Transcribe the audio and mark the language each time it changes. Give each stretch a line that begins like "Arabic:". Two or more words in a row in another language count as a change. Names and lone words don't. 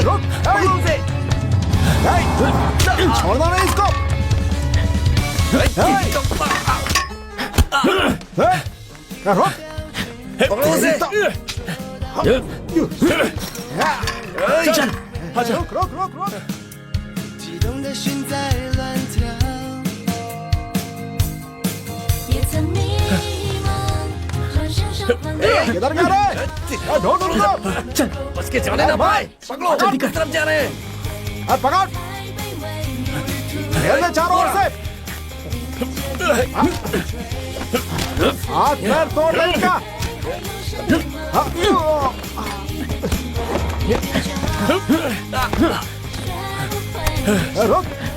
Hindi: छोड़ना नहीं इसको। रोक रोक रोक रोक।
Chinese: 激动的心在乱跳，也曾迷茫，转身上换了。
Hindi: किधर जा रहे हैं? ढूंढ ढूंढ। चल, बस के जाने ना भाई। पकड़ो, जल्दी किस तरफ जा रहे हैं? पकड़। घेर ले चारों ओर से। हाथ पैर तोड़ ले इनका। रुक।